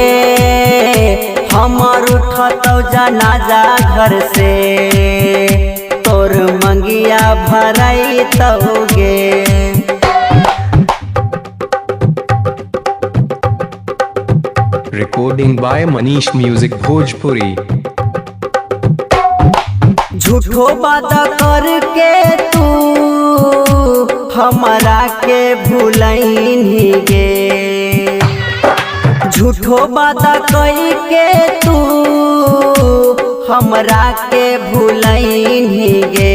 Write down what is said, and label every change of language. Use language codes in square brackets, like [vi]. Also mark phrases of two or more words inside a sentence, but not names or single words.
[mai] हमर उठतौ जनाजा घर से, तोर मंगिया भरई तौगे। [en] recording by Manish Music Bhojpuri. [mai] झूठो वादा करके तू हमरा के भूलैनी गे। झूठो वादा करके तू हमरा के भूलैनी गे।